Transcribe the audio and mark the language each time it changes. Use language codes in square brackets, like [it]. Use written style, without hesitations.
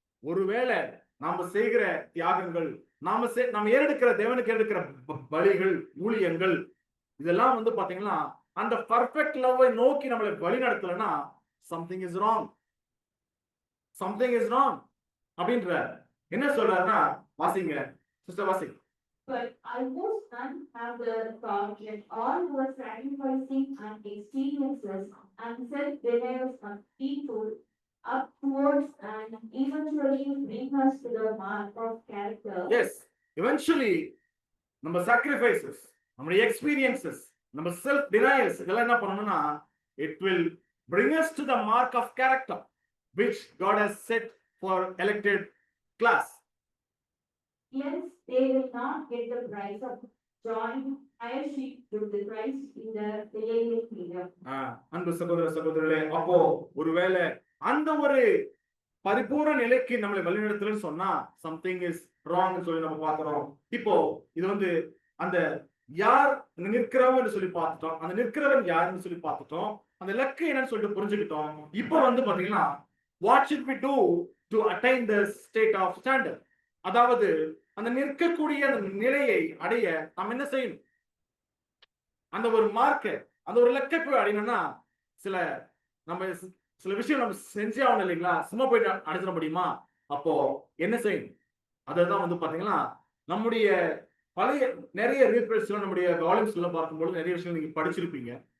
[ta] ஒருவேளை நாம செய்கிற தியாகங்கள், நாம ஏறெடுக்கிற தேவனுக்கு ஏறெடுக்கிற பலிகள், ஊழியங்கள் இதெல்லாம் வந்து பாத்தீங்கன்னா அந்த பர்ஃபெக்ட் லவ்வை நோக்கி நம்மளை வழி நடத்தலன்னா [en] something is wrong, something is wrong [ta] அப்படின்ற என்ன சொல்றாருன்னா, வாசிங்க சிஸ்டர் வாசிங்க. [en] But almost none have the thought that all who are sacrificing and experiences and self-denials must be pulled up towards and eventually bring us to the mark of character. Yes, eventually நம்ம sacrifices, நம்முடைய experiences, நம்ம self denials [ta] இதெல்லாம் என்ன பண்ணணும்னா [en] it will bring us to the mark of character which God has set for elected class. Yes, they will not get the prize of joining heirship with the Christ in the millennial kingdom. [ta] அன்பு சகோதர சகோதரர்களே, அப்போ ஒருவேளை அந்த ஒரு பரிபூர்ண நிலைக்கு நம்மளை வழிநடத்தலன்னு சொன்னா [en] something is wrong [ta] சொல்லி நம்ம பார்க்கிறோம். இப்போ இது வந்து அந்த யார் நிற்கிறவன் சொல்லி பார்த்துட்டோம், அந்த நிற்கிறவன் யாருன்னு சொல்லி பார்த்துட்டோம், அந்த லக்கு என்னன்னு சொல்லிட்டு புரிஞ்சுக்கிட்டோம். இப்போ வந்து பாத்தீங்கன்னா [en] what should we do to attain the state of standard? [ta] அதாவது அந்த நிற்கக்கூடிய அந்த நிலையை அடைய நாம் என்ன செய்யணும்? அந்த ஒரு மார்க்க அந்த ஒரு லக்கை போய் அடையணும்னா சில விஷயம் நம்ம செஞ்சே ஆகணும் இல்லைங்களா? சும்மா போயிட்டு அடைச்சிட முடியுமா? அப்போ என்ன செய்யணும்? அதுதான் வந்து பாத்தீங்கன்னா நம்முடைய பழைய நிறைய ரீப்ரேஸ்ல நம்முடைய வால்யூம்ஸ்ல பார்க்கும்போது நிறைய விஷயம் நீங்க படிச்சிருப்பீங்க.